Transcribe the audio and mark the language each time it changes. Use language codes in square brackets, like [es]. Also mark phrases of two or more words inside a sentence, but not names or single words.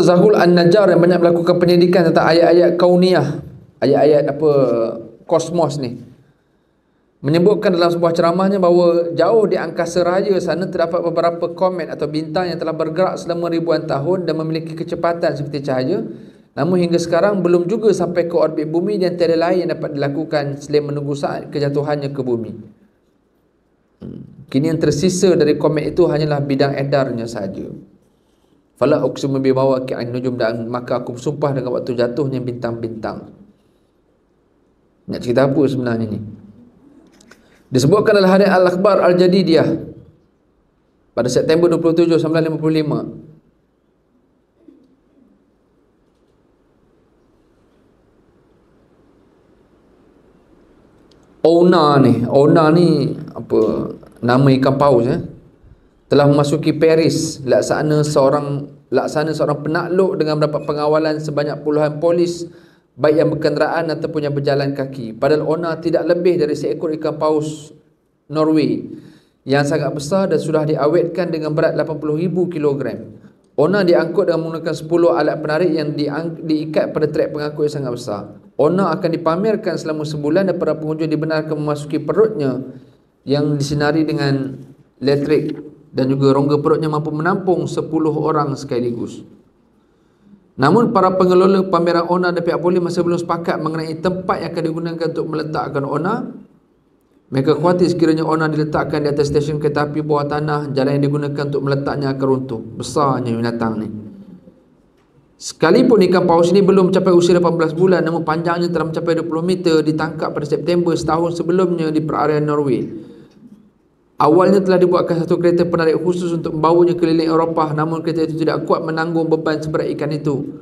[ms] Zahul An-Najjar yang banyak melakukan pendidikan tentang ayat-ayat kauniyah, ayat-ayat kosmos ni, menyebutkan dalam sebuah ceramahnya bahawa jauh di angkasa raya sana terdapat beberapa komet atau bintang yang telah bergerak selama ribuan tahun dan memiliki kecepatan seperti cahaya. Namun hingga sekarang belum juga sampai ke orbit bumi, dan tiada lain yang dapat dilakukan selain menunggu saat kejatuhannya ke bumi. Kini yang tersisa dari komet itu hanyalah bidang edarnya sahaja. [ar] فلا أقسم بمواقع النجوم, [ms] dan maka aku bersumpah dengan waktu jatuhnya bintang-bintang. Nak cerita apa sebenarnya ni? Disebutkan dalam hadis Al-Akhbar Al-Jadidiyah pada September 27, 1955. Ona ni apa nama ikan paus telah memasuki Paris laksana seorang penakluk dengan mendapat pengawalan sebanyak puluhan polis, baik yang berkenderaan ataupun yang berjalan kaki. Padahal Ona tidak lebih dari seekor ikan paus Norway yang sangat besar dan sudah diawetkan dengan berat 80,000 kg. Ona diangkut dengan menggunakan 10 alat penarik yang diikat pada trek pengangkut yang sangat besar. Ona akan dipamerkan selama sebulan dan para pengunjung dibenarkan memasuki perutnya yang disinari dengan elektrik, dan juga rongga perutnya mampu menampung 10 orang sekaligus. Namun para pengelola pameran Ona dan pihak polis masih belum sepakat mengenai tempat yang akan digunakan untuk meletakkan Ona. Mereka khawatir sekiranya Ona diletakkan di atas stesen kereta api bawah tanah, jalan yang digunakan untuk meletaknya akan runtuh. Besarnya binatang ni. Sekalipun ikan paus ini belum mencapai usia 18 bulan, namun panjangnya telah mencapai 20 meter, ditangkap pada September setahun sebelumnya di perairan Norway. Awalnya telah dibuatkan satu kereta penarik khusus untuk membawanya keliling Eropah, namun kereta itu tidak kuat menanggung beban seberat ikan itu.